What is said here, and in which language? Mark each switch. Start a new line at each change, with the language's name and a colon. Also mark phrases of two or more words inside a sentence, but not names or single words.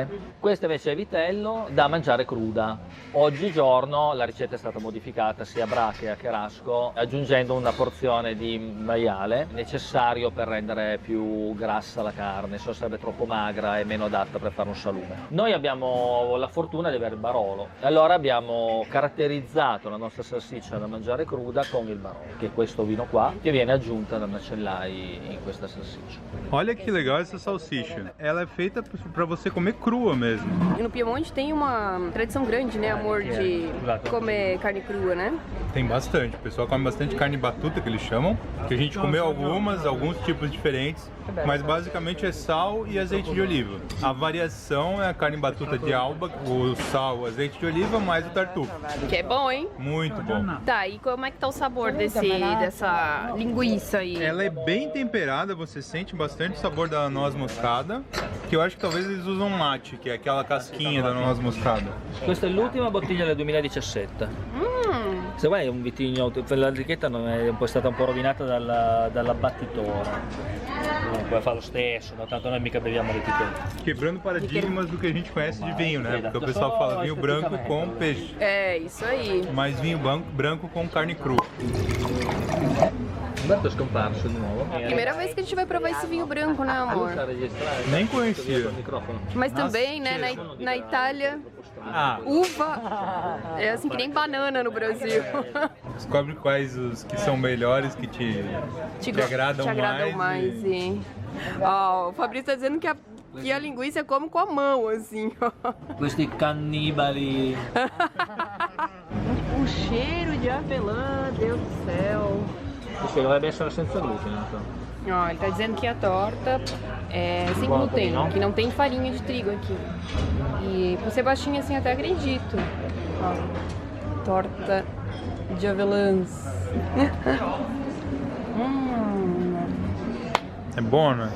Italian: Questa invece è vitello da mangiare cruda. Oggigiorno la ricetta è stata modificata sia a Bra che a Cherasco, aggiungendo una porzione di maiale, necessario per rendere più grassa la carne, se no sarebbe troppo magra e meno adatta per fare un salume. Noi abbiamo la fortuna di avere il Barolo. Allora abbiamo caratterizzato la nostra salsiccia da mangiare cruda con il Barolo, che è questo vino qua, che viene aggiunta da macellai in questa salsiccia.
Portuguese: Olha que legal essa salsicha. Ela é feita para você comer crua mesmo. E no Piemonte tem uma tradição grande, né, amor, de comer carne crua, né? Tem bastante. O pessoal come bastante
Italian: carne batuta,
Portuguese: que eles chamam. Que a gente comeu alguns tipos diferentes. Mas basicamente é sal e azeite de oliva. A variação é a
Italian: carne batuta
Portuguese: de alba, o sal, o azeite de oliva, mais o tartufo. Que é bom, hein? Muito bom. Tá, e como é que tá o sabor dessa linguiça aí? Ela é bem temperada, você sente bastante o sabor da noz moscada, que eu acho que talvez eles usam mate, que é aquela casquinha da noz moscada.
Italian: Questa è l'ultima bottiglia del 2017. Se vuoi è un vitigno, la etichetta è stata un po' rovinata dall'abbattitore. Puoi fare lo stesso, no? Tanto noi mica beviamo l'etichetta.
Portuguese: Quebrando paradigmas do que a gente conhece de vinho, né? Porque o pessoal fala vinho branco com peixe. É, isso aí. Mas vinho branco com carne crua.
Italian: Umberto è scomparso di nuovo.
Portuguese: Primeira vez que a gente vai provar esse vinho branco, né, amor? Nem conhecia. Mas também, né, na Itália, uva é assim que nem banana no Brasil. Descobre quais os que são melhores, que te agradam mais. E... Ó, o Fabrício tá dizendo que a linguiça come com a mão, assim, ó.
Italian: Questi cannibali.
Portuguese: O cheiro de avelã, Deus do céu.
Italian: Questo dovrebbe essere senza glutine,
Portuguese: então. Ó, ele tá dizendo que a torta é sem glúten, que não tem farinha de trigo aqui. E por ser baixinha assim até acredito. Ó, torta de avelãs. É bom, né?